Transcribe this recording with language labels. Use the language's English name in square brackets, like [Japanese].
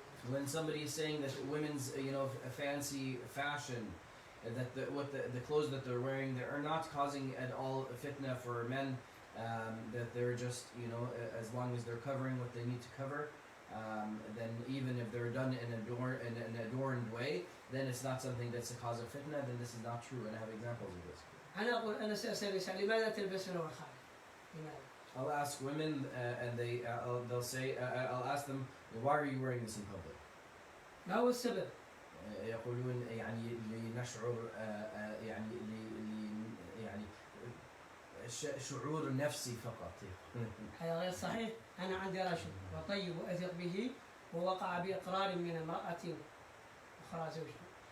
[English] When somebody is saying that women's fancy fashion, that the clothes that they're wearing, they are not causing at all fitna for men, that they're just as long as they're covering what they need to cover, then even if they're done in an adorned way, then it's not something that's a cause of fitna. Then this is not true, and I have examples of this. [Arabic] أنا سأسأل النساء لماذا تلبسن وخال؟ لماذا؟ [English] I'll ask women, and they'll say, I'll ask them, why are you wearing this in public? [Arabic] ما هو السبب؟ يقولون يعني لنشعر يعني شعور نفسي فقط. هذا غير صحيح. أنا عندي رجل وطيب وأثق به ووقع بإقرار من امرأة أخرى زوجته.